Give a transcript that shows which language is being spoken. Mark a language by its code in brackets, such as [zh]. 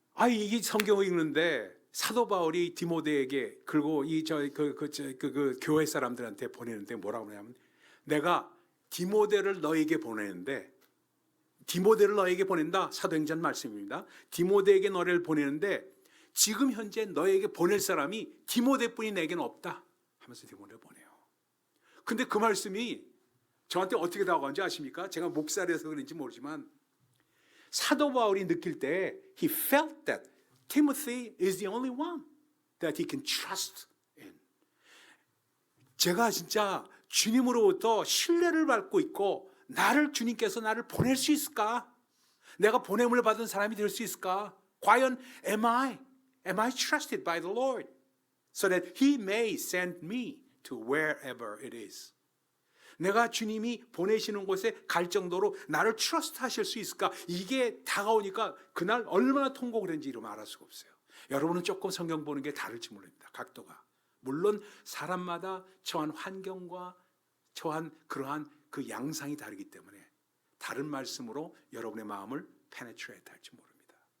[ko] 이게 성경을 읽는데 사도 바울이 디모데에게 그리고 그 교회 사람들한테 보내는데 뭐라고 하냐면 내가 디모데를 너에게 보내는데 디모데를 너에게 보낸다. 사도행전 말씀입니다. 디모데에게 너를 보내는데 지금 현재 너에게 보낼 사람이 디모데뿐이 내게는 없다. 하면서 디모데를 보내요. 근데 그 말씀이 저한테 어떻게 다가온지 아십니까? 제가 목살이라서 그런지 모르지만 사도 바울이 느낄 때 [en] he felt that Timothy is the only one that he can trust in. [ko] 제가 진짜 주님으로부터 신뢰를 받고 있고 주님께서 나를 보낼 수 있을까? 내가 보냄을 받은 사람이 될 수 있을까? 과연 [en] am I trusted by the Lord? So that He may send me to wherever it is. [ko] 내가 주님이 보내시는 곳에 갈 정도로 나를 트러스트 하실 수 있을까? 이게 다가오니까 그날 얼마나 통곡을 했는지 말할 수가 없어요. 여러분은 조금 성경 보는 게 다를지 모릅니다. 각도가. 물론 사람마다 처한 환경과 처한 그러한 그 양상이 다르기 때문에 다른 말씀으로 여러분의 마음을 penetrate 할지 모릅니다.